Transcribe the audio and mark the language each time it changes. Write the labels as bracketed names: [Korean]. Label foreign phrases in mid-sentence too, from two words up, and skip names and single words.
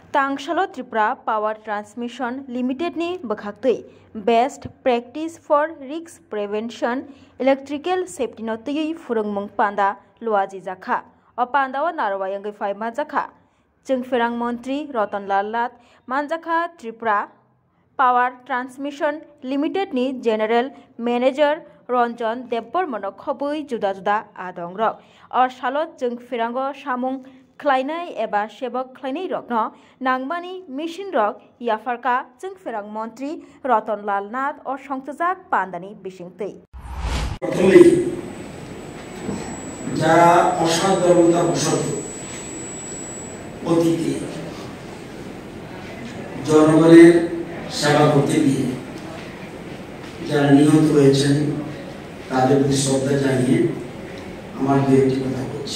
[Kok Borok] तांगशालो त्रिपुरा पावर ट्रांसमिशन लिमिटेड नि बखाक्तै [English] best practice for risk prevention electrical safety [Kok Borok] नोतै फुरंगमंग पांदा लुआजी जाखा अ पांदावा नारवायंगै फाइमा जाखा जोंफेरांग मंत्री रतनलाल नाथ मानजाखा त्रिपुरा पावर ट्रांसमिशन लिमिटेड नि जनरल मैनेजर रंजन देबबर्मन खबै [Hindi] जुदा जुदा [Kok Borok] आदं रक और सालत जोंफेरांग सामुं खलायनाय एबा सेबक खलायनाय रकनो नांगमानि मिशन रक याफारका जोंफेरांग मंत्री रतनलाल नाथ और संतजाक पांदानि बिसिंगतै [Bangla] যারা অসাধারণতা বশত অতীতে জনগণের সেবা করতে গিয়ে যারা নিহত হয়েছেন তাদের প্রতি শ্রদ্ধা জানিয়ে আমার দু একটি কথা বলছি।